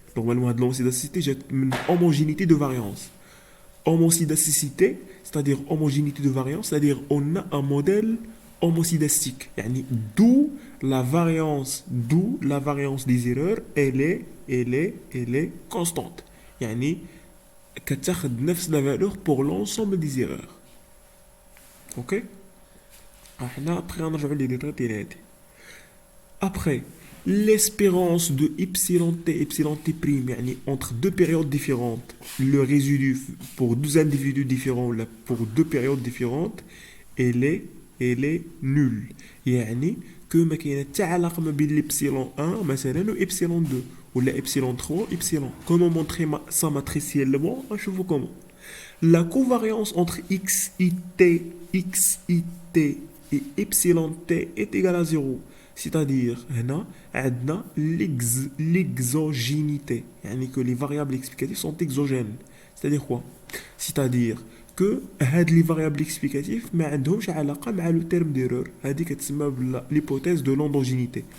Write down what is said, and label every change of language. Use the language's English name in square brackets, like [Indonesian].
[French] Normalement [Arabic] هاد [French] l'homocydacité [Arabic] جات من [French] homogénéité de variance. Homocydacité c'est-à-dire homogénéité de variance c'est-à-dire on a un modèle homocydastique. [Arabic] يعني [French] d'où la variance des erreurs elle est constante. [Arabic] يعني كتاخد نفس [French] la valeur pour l'ensemble des erreurs. OK. [Arabic] احنا après غنرجعوا لي ديال هادي. [French] Après l'espérance de epsilon t prime [Arabic] يعني [French] entre deux périodes différentes le résidu pour deux individus différents là pour deux périodes différentes elle est nulle. [Arabic] يعني [French] que [Arabic] ما كاينه حتى علاقه ما بين l'epsilon 1 مثلا و epsilon 2 ولا epsilon 3 epsilon. [French] Comment montrer ça matriciellement? [Arabic] نشوفوا [French] comment. La covariance entre xit et epsilon t est égale à 0. C'est-à-dire [Arabic] هنا عندنا [French] l'exogénité [Arabic] يعني [French] que les variables explicatives sont exogènes. C'est-à-dire quoi? C'est-à-dire que [Arabic] هاد [French] لي variables explicatives [Arabic] ما عندهمش علاقه مع [French] لو تيرم ديرور. [Arabic] هذه كتسمى l'hypothèse de l'endogénité.